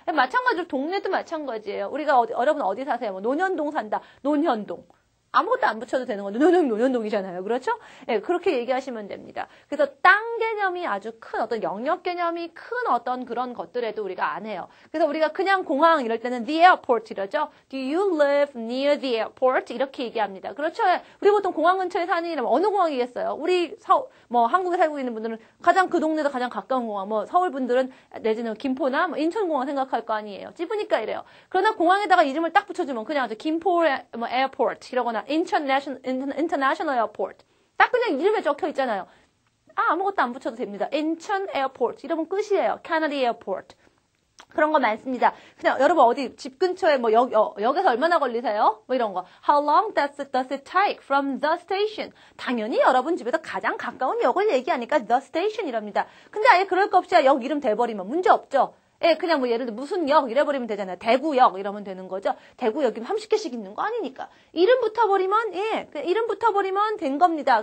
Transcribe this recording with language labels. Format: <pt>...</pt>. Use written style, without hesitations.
<ko>마찬가지로 동네도 마찬가지예요. 우리가 여러분 어디 사세요? 뭐 논현동 산다. 논현동. 아무것도 안 붙여도 되는 건 논현동이잖아요. 그렇죠? 예, 그렇게 얘기하시면 됩니다. 그래서 땅 개념이 아주 큰 어떤 영역 개념이 큰 어떤 그런 것들에도 우리가 안 해요. 그래서 우리가 그냥 공항 이럴 때는 the airport 이러죠.</ko> <en>Do you live near the airport?</en> <ko>이렇게 얘기합니다. 그렇죠? 예, 우리 보통 공항 근처에 사니라면 어느 공항이겠어요? 우리 한국에 살고 있는 분들은 가장 그 동네에서 가장 가까운 공항, 서울 분들은 내지는 김포나 인천공항 생각할 거 아니에요. 찝으니까 이래요. 그러나 공항에다가 이름을 딱 붙여주면 그냥 아주 김포 에어포트 이러거나 International Airport. 딱 그냥 이름에 적혀 있잖아요. 아무것도 안 붙여도 됩니다. 인천 에어포트. 이러면 끝이에요. Kennedy Airport. 그런 거 많습니다. 그냥 여러분 어디 집 근처에 역에서 얼마나 걸리세요? 이런 거.</ko> <en>How long does it take from the station?</en> <ko>당연히 여러분 집에서 가장 가까운 역을 얘기하니까 the station 이랍니다. 근데 아예 그럴 거 없이 역 이름 대버리면 문제 없죠. 예, 그냥 예를 들어 무슨 역 이래버리면 되잖아요. 대구역 이러면 되는 거죠. 대구역이 30개씩 있는 거 아니니까. 이름 붙어버리면 그냥 이름 붙어버리면 된 겁니다.</ko>